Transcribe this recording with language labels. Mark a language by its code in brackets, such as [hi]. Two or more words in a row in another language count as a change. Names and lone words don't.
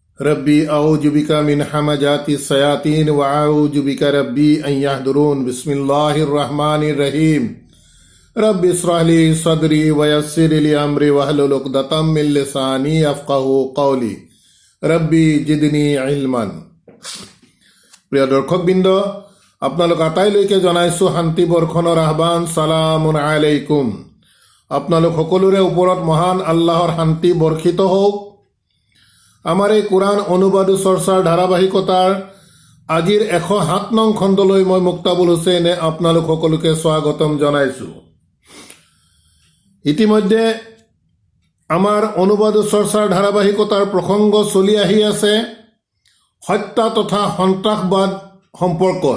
[ar] رب أعوذ بك من همزات الشياطين و أعوذ بك رب أن يحضرون. بسم الله الرحمن الرحيم. رب اشرح لي صدري و يسر لي أمري واحلل عقدة من لساني يفقهوا قولي. رب زدني علما. [as] প্ৰিয় দৰ্শকবৃন্দ, আপোনালোক আটাইলৈকে জনাইছো শান্তি বৰ্ষণৰ আহ্বান। [ar] سلام عليكم. [as] আপোনালোক সকলোৰে ওপৰত মহান আল্লাহৰ শান্তি বৰ্ষিত হওক। আমাৰ এই কোরআন অনুবাদ চৰ্চাৰ ধাৰাবাহিকতাৰ আজিৰ 107 নং খণ্ডলৈ মই মুক্তাবুল হুছেইনে আপোনালোক সকলোকে স্বাগতম জনাইছো। ইতিমধ্যে আমাৰ অনুবাদ চৰ্চাৰ ধাৰাবাহিকতাৰ প্ৰসংগ চলি আহি আছে হত্যা তথা সন্ত্ৰাসবাদ সম্পৰ্কত।